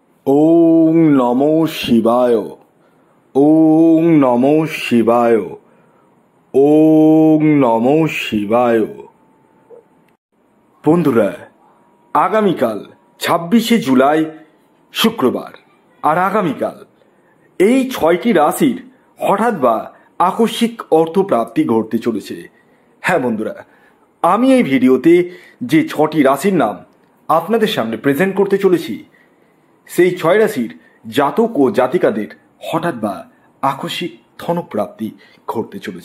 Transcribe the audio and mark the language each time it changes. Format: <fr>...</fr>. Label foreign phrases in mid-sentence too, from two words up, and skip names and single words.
<sa>ওং নমো শিবায়। ওং নমো শিবায়। ওং নমো শিবায়।</sa> <bn>বন্ধুরা, আগামীকাল 26শে জুলাই শুক্রবার, আর আগামীকাল এই 6টি রাশির হঠাৎ বা আকস্মিক অর্থপ্রাপ্তি ঘটতে চলেছে। হ্যাঁ বন্ধুরা, আমি এই ভিডিওতে যে 6টি রাশির নাম আপনাদের সামনে প্রেজেন্ট করতে চলেছি, সেই 6 রাশির জাতক ও জাতিকাদের হঠাৎ বা আকস্মিক ধনপ্রাপ্তি ঘটতে চলেছে।</bn>